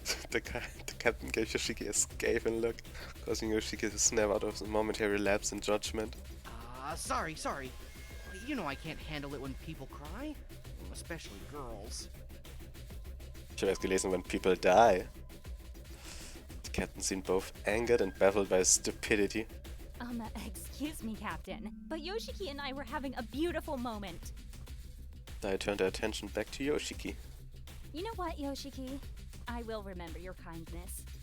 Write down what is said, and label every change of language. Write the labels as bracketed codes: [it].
[en] The captain gave Yoshiki a scathing look, causing Yoshiki to snap out of a momentary lapse in judgment. Sorry. You know I can't handle it when people cry. Especially girls. [de] Ich habe erst gelesen, [en] when people die. The captain seemed both angered and baffled by his stupidity. Excuse me, Captain, but Yoshiki and I were having a beautiful moment. Dai turned her attention back to Yoshiki. You know what, Yoshiki? I will remember your kindness.